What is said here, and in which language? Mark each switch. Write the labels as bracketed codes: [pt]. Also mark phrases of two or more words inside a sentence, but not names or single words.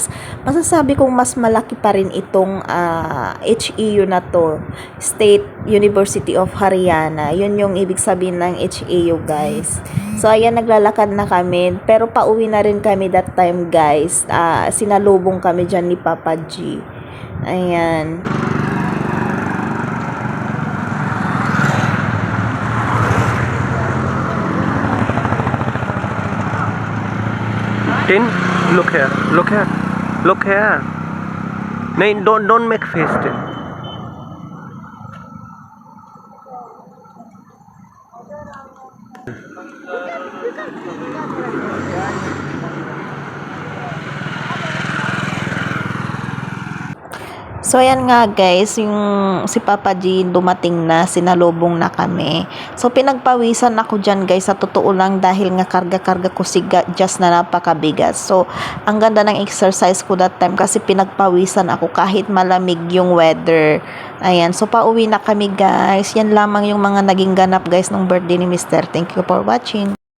[tl] Masasabi kong mas malaki pa rin itong HEU na to, State University of Haryana. Yun yung ibig sabihin ng HEU guys. So ayan, naglalakad na kami, pero pauwi na rin kami [en] that time guys. [tl] Sinalubong kami dyan ni Papa G. Ayan. [en] Tin, look here, look here, look here. No, don't make face. Tin. [tl] So ayan nga guys, yung si Papa G dumating na, sinalubong na kami. So pinagpawisan ako dyan guys, sa totoo lang, dahil nga karga-karga ko si Jazz na napakabigat. So ang ganda ng exercise ko [en] that time [tl] kasi pinagpawisan ako kahit malamig yung weather. Ayan, so pauwi na kami guys. Yan lamang yung mga naging ganap guys ng birthday ni Mr. [en] Thank you for watching.